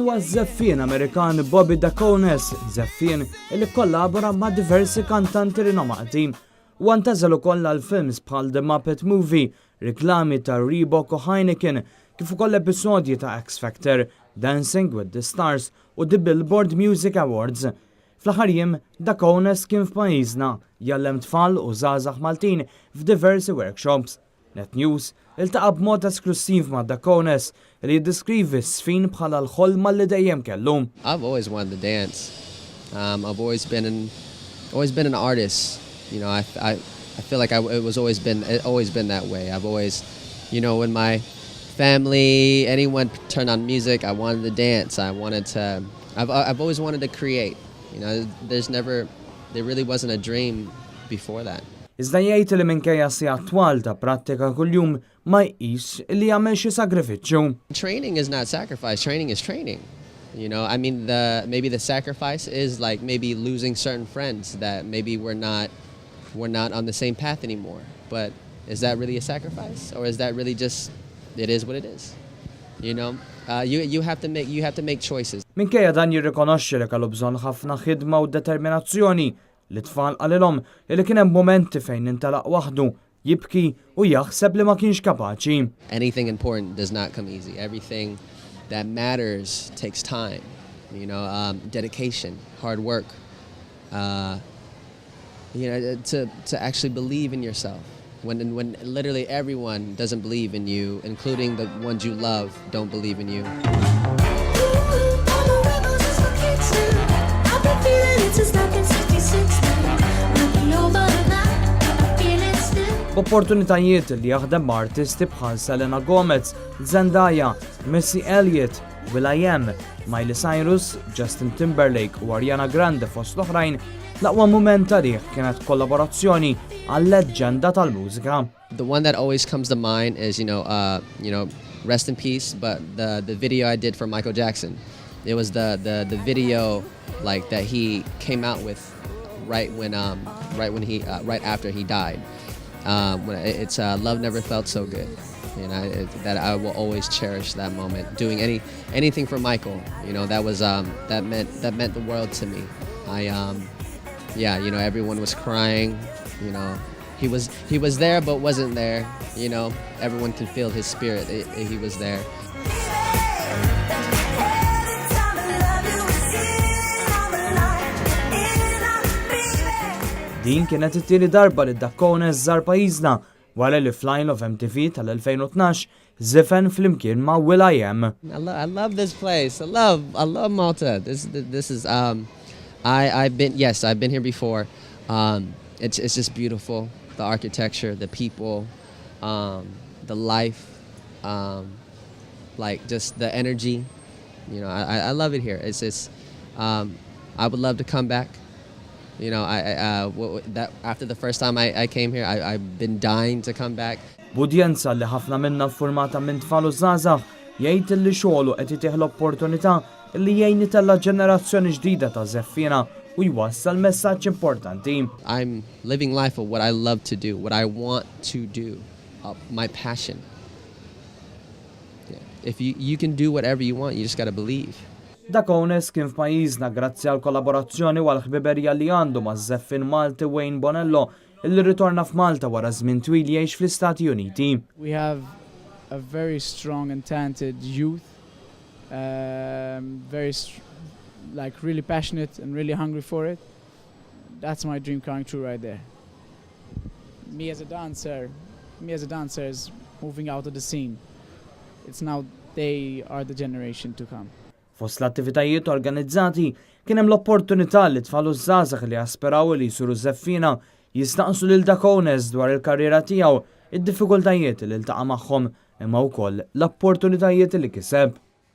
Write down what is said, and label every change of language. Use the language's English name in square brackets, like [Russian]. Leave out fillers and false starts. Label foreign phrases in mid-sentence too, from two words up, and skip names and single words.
[Maltese] z-zeffien Amerikan Bobby Dacones, z-zeffien li kkollabora ma' diversi kantanti rinomati u ntagħżel ukoll għal films bħal The Muppet Movie, riklami ta' Reebok u Heineken, kif ukoll episodji ta' X Factor, Dancing with the Stars u the Billboard Music Awards. Fl-aħħar jiem, Dacones kien f'pajjiżna jgħallem tfal u żgħażagħ Maltin f'diversi workshops. Net News iltaqa' b'mod esklusiv ma' Dacones li jiddeskrivi s-żeffien bħala l-ħolma li dejjem kellu. [English] I've always wanted to dance. I've always been an artist. You know, I feel like it always been that way. I've always, you know, when my family, anyone turned on music, I wanted to dance. I've always wanted to create. You know, there really wasn't a dream before that. [Maltese] Iżda jgħid li minkejja sija twal ta' prattika kuljum ma jqis li jagħmel xi sagrifiċċju. [English] Training is not sacrifice. Training is training. You know, I mean, maybe the sacrifice is like maybe losing certain friends that maybe we're not on the same path anymore. But is that really a sacrifice, or is that really just it is what it is? You know, you have to make choices. [Maltese] Minkejja dan jirrikonoxxi li kellu bżonn ħafna ħidma u determinazzjoni li tfal qalilhom li kien hemm momenti fejn intalaq waħdu, jibki u jaħseb li ma kienx kapaċi. [English] Anything important does not come easy. Everything that matters takes time. You know, dedication, hard work. You know, to actually believe in yourself. When literally everyone doesn't believe in you, including the ones you love, don't believe in you. [Maltese] Opportunitajiet li jaħdem ma' artisti bħal Selena Gomez, Zendaya, Missy Elliott, will.i.am, Miley Cyrus, Justin Timberlake u Ariana Grande fost l-oħrajn, l-aqwa mument tarih kienet kollaborazzjoni għall-leġġenda tal-mużika. [English] The one that always comes to mind is, you know, rest in peace, but the video I did for Michael Jackson. It was the video like that he came out with right after he died. It's Love Never Felt So Good. You know, that I will always cherish that moment. Doing anything for Michael, you know, that was that meant the world to me. Yeah, you know, everyone was crying. You know, he was there but wasn't there. You know, everyone can feel his spirit. He was there. [Maltese] Din kienet it-tieni darba li Dacones żar pajjiżna wara li fl-Line of MTV tal-2012 z-zeffien flimkien ma' will.i.am. [English] I love this place. I love Malta. This is I've been here before. It's just beautiful. The architecture, the people, the life, like just the energy. You know, I love it here. It's I would love to come back. You know, after the first time I came here, I've been dying to come back. [Maltese] B'udjenza li ħafna minna ffurmata minn tfal u żgħażagħ jgħid li xogħlu qed itih l-opportunità li jgħin itella ġenerazzjoni ġdida ta' żeffiena u jwassal messaġġ importanti. [English] I'm living life of what I love to do, what I want to do, my passion. Yeah. If you can do whatever you want, you just got to believe. [Maltese] Dacones kien f'pajjiżna grazzi għal kollaborazzjoni u għall-ħbiberija li għandu ma' z-zeffien Malti Wayne Bonello illi ritorna f'Malta wara żmien twil jgħix fl-Istati Uniti. [English] We have a very strong and talented youth, really passionate and really hungry for it. That's my dream coming true right there. Me as a dancer is moving out of the scene. It's now they are the generation to come. [Maltese] Fost l-attivitajiet organizzati kien hemm l-opportunità li tfal u żgħażagħ li jaspiraw li jsiru żeffiena jistaqsu lil Dacones dwar il-karriera tiegħu, id-diffikultajiet li ltaqa' magħhom imma wkoll l-opportunitajiet li kiseb.